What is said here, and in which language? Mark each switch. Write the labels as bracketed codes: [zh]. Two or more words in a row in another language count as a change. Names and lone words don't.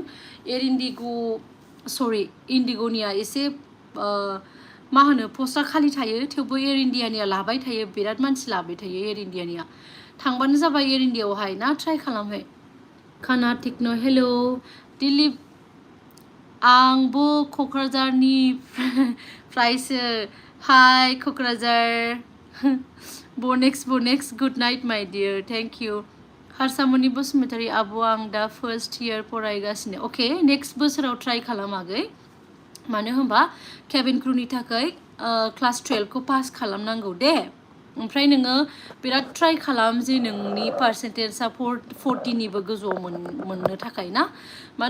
[brx] एयार इन्डिग' सरि इन्डिग'निया एसे मा होनो पस्टआ खालि थायो थेवबो एयार इन्डियानिया लाबाय थायो बिराद मानसि लाबाय थायो एयार इन्डियानिया थांबानो जाबाय एयार इन्डियायावहाय ना ट्राइ खालामहै खाना टिकनो हेल' दिलीप आंबो क'क्राझारनिफ्रायसो हाय क'क्राझार [en] Bonex, good night, my dear. Thank you. [brx] हारसामनि बसुमतारी आब' आं दा [en] first year [brx] फरायगासिनो अके नेक्स्ट बोसोराव ट्राइ खालामागै मानो होनबा [en] cabin crew [brx] थाखाय क्लास 12खौ पास खालामनांगौ दे ओमफ्राय नोङो बिराद ट्राइ खालाम जे नोंनि पार्सेन्टेजआ 40निबो गोजौआव मोननो थाखाय ना मानो